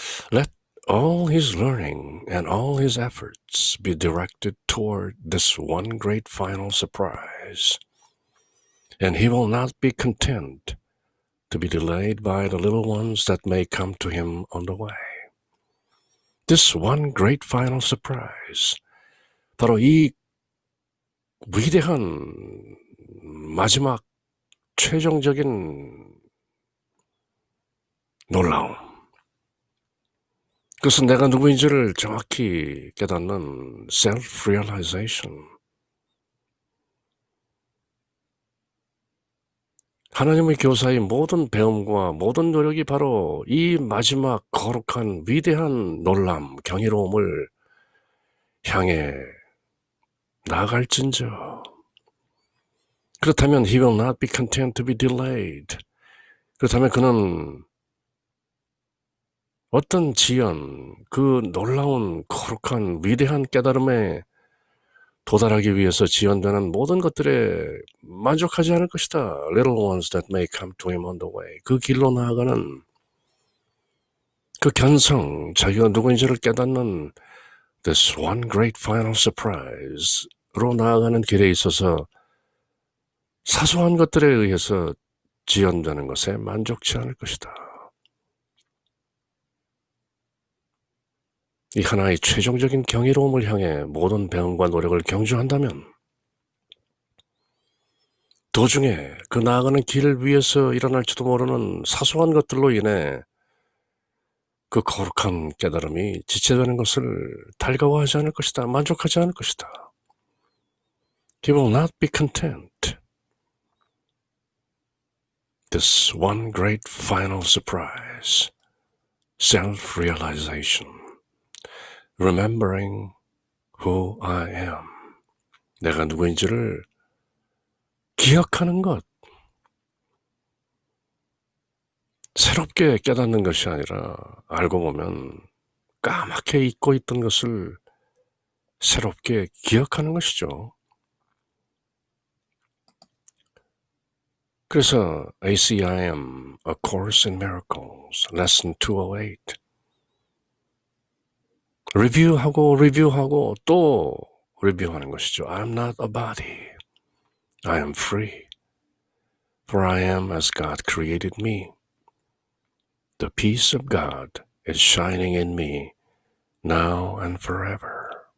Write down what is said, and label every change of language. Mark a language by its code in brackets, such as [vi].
[en] Let all his learning and all his efforts be directed toward this one great final surprise. And he will not be content to be delayed by the little ones that may come to him on the way. This one great final surprise. [ko] 바로 이 위대한 마지막 최종적인 놀라움. 그것은 내가 누구인지를 정확히 깨닫는 self-realization. 하나님의 교사의 모든 배움과 모든 노력이 바로 이 마지막 거룩한 위대한 놀람, 경이로움을 향해 나아갈진저. 그렇다면 [en] he will not be content to be delayed. [ko] 그렇다면 그는 어떤 지연, 그 놀라운 거룩한 위대한 깨달음에 도달하기 위해서 지연되는 모든 것들에 만족하지 않을 것이다. [en] Little ones that may come to him on the way. [ko] 그 길로 나아가는 그 견성, 자기가 누구인지를 깨닫는 [en] this one great final surprise [ko] 로 나아가는 길에 있어서 사소한 것들에 의해서 지연되는 것에 만족치 않을 것이다. 이 하나의 최종적인 경이로움을 향해 모든 배움과 노력을 경주한다면 도중에 그 나아가는 길 위에서 일어날지도 모르는 사소한 것들로 인해 그 거룩한 깨달음이 지체되는 것을 달가워하지 않을 것이다. 만족하지 않을 것이다. [en] He will not be content. This one great final surprise, self-realization. Remembering who I am. [ko] 내가 누구인지를 기억하는 것. 새롭게 깨닫는 것이 아니라 알고 보면 까맣게 잊고 있던 것을 새롭게 기억하는 것이죠. 그래서 ACIM, A Course in Miracles, Lesson 208. 리뷰하고 또 리뷰하는 것이죠. [en] I'm not a body. I am free. For I am as God created me. The peace of God is shining in me now and forever.